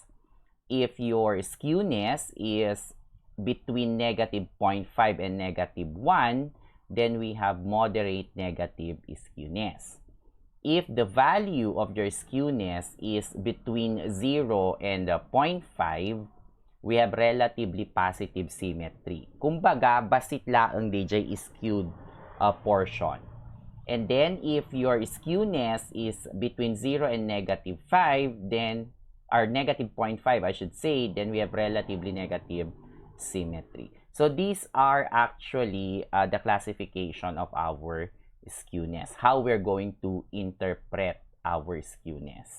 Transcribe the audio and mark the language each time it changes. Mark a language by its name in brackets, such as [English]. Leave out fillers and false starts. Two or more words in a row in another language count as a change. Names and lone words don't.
[English] If your skewness is between negative 0.5 and negative 1, then we have moderate negative skewness. If the value of your skewness is between 0 and 0.5, we have relatively positive symmetry. [Iloko] Kumbaga, basit laang DJ [English] skewed portion. And then, if your skewness is between 0 and negative 5, then, or negative 0.5, I should say, then we have relatively negative symmetry. So, these are actually the classification of our skewness, how we're going to interpret our skewness.